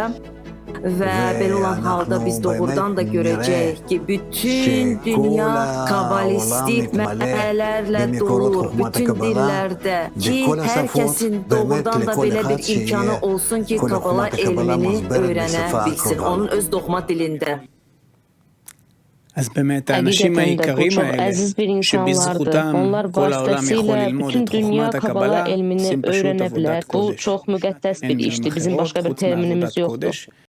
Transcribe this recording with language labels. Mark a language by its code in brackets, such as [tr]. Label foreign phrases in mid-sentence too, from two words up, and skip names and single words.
[az] Və belə olan halda biz doğrudan da görəcəyik ki, bütün dünya kabalistik mənbələrlə dolur, bütün dillərdə ki, hər kəsin doğrudan da belə bir imkanı olsun ki, Kabala elmini öyrənə bilsin, onun öz doğma dilində. [he] אז באמת האנשים העיקריים האלה, שבזכותם כל העולם יכול ללמוד את חוכמת הקבלה, עושים פשוט עבודת קודש. הם באמת עוברות עבודת קודש.